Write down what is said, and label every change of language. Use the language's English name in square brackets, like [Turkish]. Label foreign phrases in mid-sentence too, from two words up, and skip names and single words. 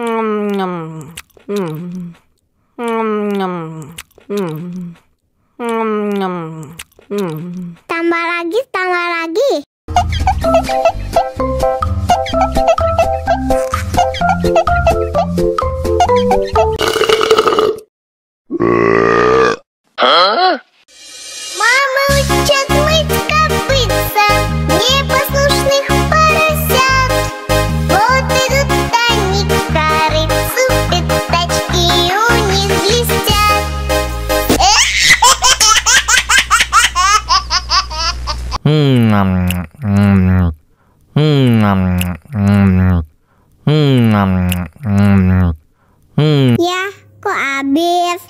[Indonesian] Tambah lagi, tambah lagi. [Russian] Мама учит мыть копытца непослушных поросят. Вот идут они к корыцу, пятачки у них блестят. [Indonesian] Ya, kok habis?